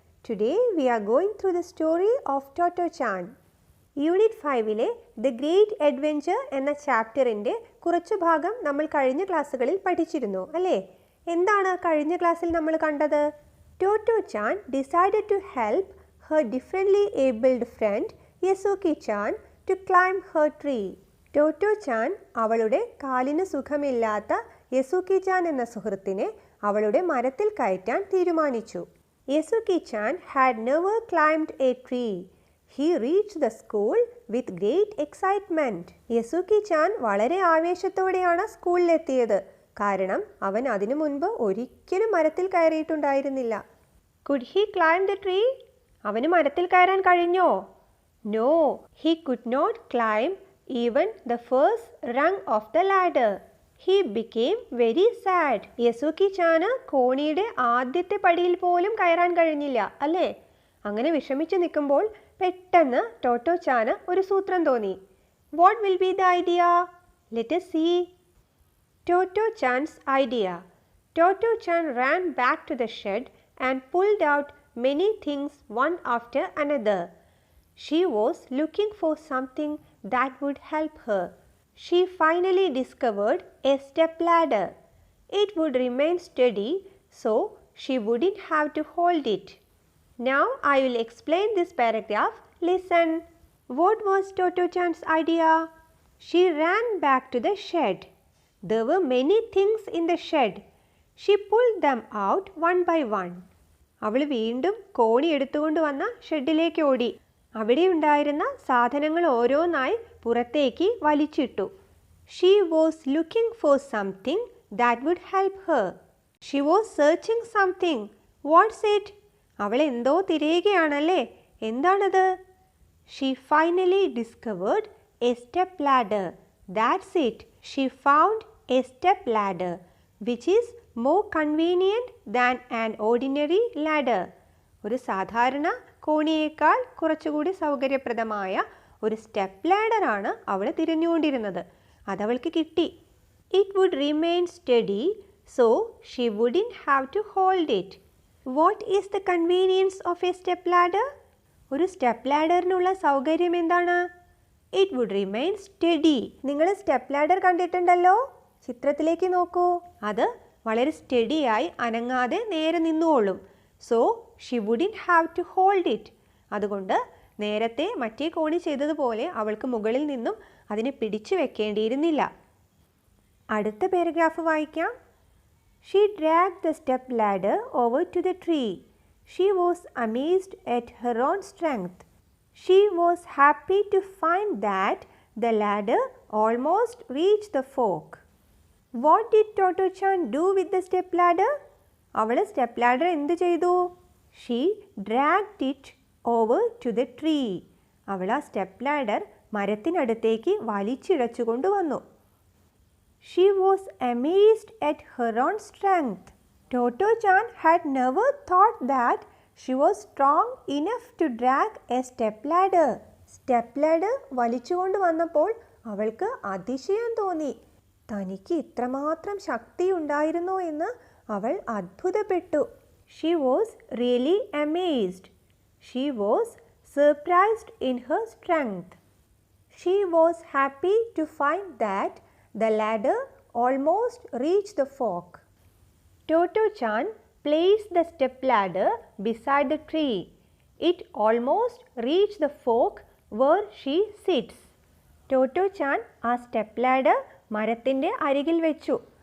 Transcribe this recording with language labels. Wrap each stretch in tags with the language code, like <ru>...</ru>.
<en>Today we are going through the story of Toto-chan.</en> <ml>Unit 5-ലെ The Great Adventure എന്ന ചാപ്റ്ററിൻ്റെ കുറച്ചു ഭാഗം നമ്മൾ കഴിഞ്ഞ ക്ലാസ്സുകളിൽ പഠിച്ചിരുന്നു അല്ലേ? എന്താണ് കഴിഞ്ഞ ക്ലാസ്സിൽ നമ്മൾ കണ്ടത്?</ml> <en>Toto-chan decided to help her differently abled friend Yasuki-chan to climb her tree.</en> <ml>Toto-chan അവളുടെ കാലിന് സുഖമില്ലാത്ത യസുക്കി-chan എന്ന സുഹൃത്തിനെ അവളുടെ മരത്തിൽ കയറ്റാൻ തീരുമാനിച്ചു.</ml> <en>Yasuki-chan had never climbed a tree. He reached the school with great excitement.</en> <ml>യസുക്കി-chan വളരെ ആവേശത്തോടെയാണ് സ്കൂളിലെത്തിയത്. കാരണം അവൻ അതിനു മുൻപ് ഒരിക്കലും മരത്തിൽ കയറിയിട്ടുണ്ടായിരുന്നില്ല.</ml> <en>Could he climb the tree?</en> <ml>അവന് മരത്തിൽ കയറാൻ കഴിഞ്ഞോ?</ml> <en>No, he could not climb even the first rung of the ladder. He became very sad.</en> <ml>യസുക്കി-ചാന് കോണിയുടെ ആദ്യത്തെ പടിയിൽ പോലും കയറാൻ കഴിഞ്ഞില്ല അല്ലേ? അങ്ങനെ വിഷമിച്ച് നിൽക്കുമ്പോൾ പെട്ടെന്ന് ടോട്ടോ-ചാന് ഒരു സൂത്രം തോന്നി.</ml> <en>What will be the idea? Let us see. Toto-chan's idea. Toto-chan ran back to the shed and pulled out many things one after another. She was looking for something that would help her. She finally discovered a step ladder. It would remain steady, so she wouldn't have to hold it. Now I will explain this paragraph. Listen. What was Toto-chan's idea? She ran back to the shed. There were many things in the shed. She pulled them out one by one.</en> <ml>അവൾ വീണ്ടും കോണി എടുത്തുകൊണ്ട് വന്ന ഷെഡിലേക്ക് ഓടി. അവിടെ ഉണ്ടായിരുന്ന സാധനങ്ങൾ ഓരോന്നായി പുറത്തേക്ക് വലിച്ചിട്ടു.</ml> <en>She was looking for something that would help her. She was searching something. What's it?</en> <ml>അവൾ എന്തോ തിരയുകയാണല്ലേ? എന്താണത്?</ml> <en>She finally discovered a step ladder. That's it. She found a step ladder, which is more convenient than an ordinary ladder.</en> <ml>ഒരു സാധാരണ കോണിയേക്കാൾ കുറച്ചുകൂടി സൗകര്യപ്രദമായ ഒരു step ലാഡറാണ് അവൾ തിരഞ്ഞുകൊണ്ടിരുന്നത്. അതവൾക്ക് കിട്ടി.</ml> <en>It would remain steady, so she wouldn't have to hold it. What is the convenience of a step ladder?</en> <ml>ഒരു step ലാഡറിനുള്ള സൗകര്യം എന്താണ്?</ml> <en>It would remain steady.</en> <ml>നിങ്ങൾ സ്റ്റെപ്പ് ലാഡർ കണ്ടിട്ടുണ്ടല്ലോ? ചിത്രത്തിലേക്ക് നോക്കൂ. അത് വളരെ സ്റ്റഡിയായി അനങ്ങാതെ നേരെ നിന്നുകൊള്ളും.</ml> <en>So she wouldn't have to hold it.</en> <ml>അതുകൊണ്ട് നേരത്തെ മറ്റേ കോണി ചെയ്തതുപോലെ അവൾക്ക് മുകളിൽ നിന്നും അതിനെ പിടിച്ചു വെക്കേണ്ടിയിരുന്നില്ല. അടുത്ത പാരഗ്രാഫ് വായിക്കാം.</ml> <en>She dragged the step ladder over to the tree. She was amazed at her own strength. She was happy to find that the ladder almost reached the fork. What did Toto-chan do with the step ladder?</en> <ml>അവൾ step ladder എന്ത് ചെയ്തു?</ml> <en>She dragged it over to the tree.</en> <ml>അവൾ ആ step ladder മരത്തിനടുത്തേക്ക് വലിച്ചിഴച്ചു കൊണ്ടുവന്നു.</ml> <en>She was amazed at her own strength. Toto-chan had never thought that she was strong enough to drag a step ladder.</en> <ml>Step ladder വലിച്ചുകൊണ്ട് വന്നപ്പോൾ അവൾക്ക് അതിശയം തോന്നി. തനിക്ക് ഇത്രമാത്രം ശക്തി ഉണ്ടായിരുന്നോ എന്ന് അവൾ അത്ഭുതപ്പെട്ടു.</ml> <en>She was really amazed. She was surprised in her strength. She was happy to find that the ladder almost reached the fork. Toto-chan placed the step ladder beside the tree. It almost reached the fork where she sits.</en> <ml>Toto-chan ആ step ladder മരത്തിൻ്റെ അരികിൽ വെച്ചു.</ml>